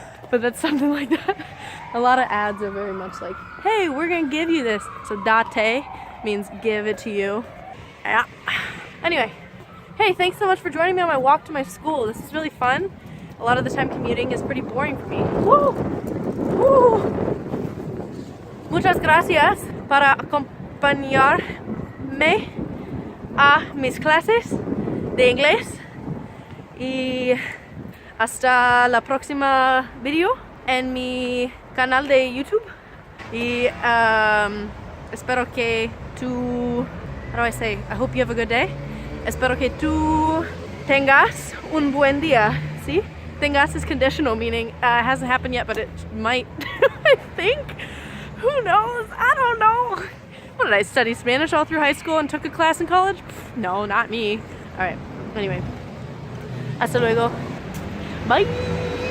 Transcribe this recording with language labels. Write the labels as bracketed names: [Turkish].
[English] But that's something like that. A lot of ads are very much like, hey, we're gonna give you this. So date means give it to you. Yeah. Anyway, hey, thanks so much for joining me on my walk to my school. This is really fun. A lot of the time commuting is pretty boring for me. Woo! Woo! [Spanish] Muchas gracias para acompañarme a mis clases de inglés y hasta la próxima video en mi canal de YouTube y espero que tú, [English] how do I say, I hope you have a good day. [Spanish] Espero que tú tengas un buen día, ¿sí? [English] Tengas is conditional, meaning it hasn't happened yet, but it might. I think. Who knows? I don't know. What did I study Spanish all through high school and took a class in college? No, not me. All right. Anyway. [Spanish] Hasta luego. [English] Bye.